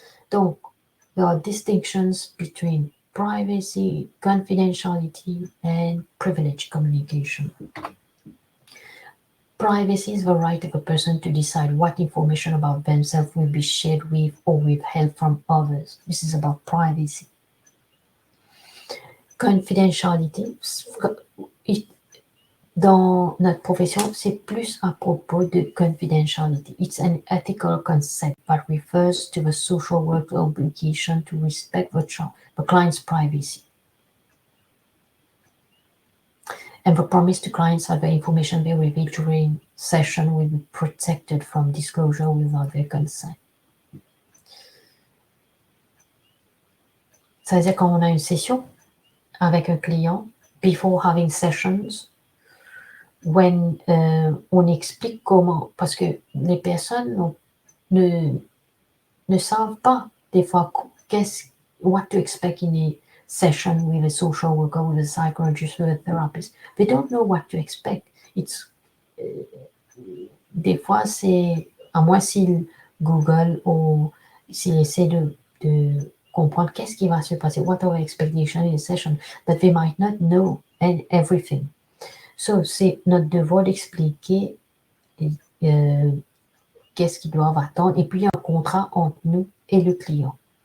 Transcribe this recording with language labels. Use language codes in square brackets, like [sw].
[en] Donc, there are distinctions between privacy, confidentiality, and privileged communication. Privacy is the right of a person to decide what information about themselves will be shared with or withheld from others. This is about privacy. [fr] Confidentiality, dans notre profession, c'est plus à propos de confidentiality. [en] It's an ethical concept that refers to the social work obligation to respect the client's privacy. And the promise to clients that the information they reveal during session will be protected from disclosure without their consent. [fr] Ça veut dire quand on a une session avec un client, [en] before having sessions, [fr] when on explique comment, parce que les personnes ne savent pas des fois [en] what to expect in a session with a social worker, with a psychologist, with a therapist. They don't know what to expect. It's [fr] des fois c'est à moins s'ils Google ou s'ils essaient de comprendre qu'est-ce qui va se passer, [en] what are the expectations in a session, but they might not know everything. [fr] So, c'est notre devoir d'expliquer qu'est-ce qu'ils doivent attendre. Et puis, il y a un contrat entre nous et le client.